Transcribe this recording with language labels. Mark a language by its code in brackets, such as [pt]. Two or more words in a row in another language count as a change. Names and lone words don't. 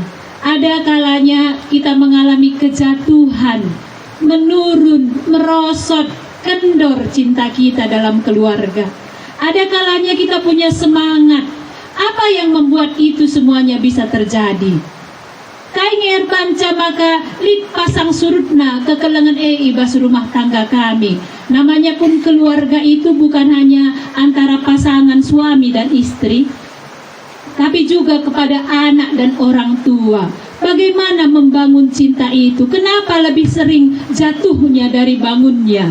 [id] Ada kalanya kita mengalami kejatuhan, menurun, merosot, kendor cinta kita dalam keluarga. Ada kalanya kita punya semangat. Apa yang membuat itu semuanya bisa terjadi? [btx] Kaingeer panca maka lit pasang surutna kekelengan ibas rumah tangga kami. [id] Namanya pun keluarga itu bukan hanya antara pasangan suami dan istri, tapi juga kepada anak dan orang tua. Bagaimana membangun cinta itu? Kenapa lebih sering jatuhnya dari bangunnya?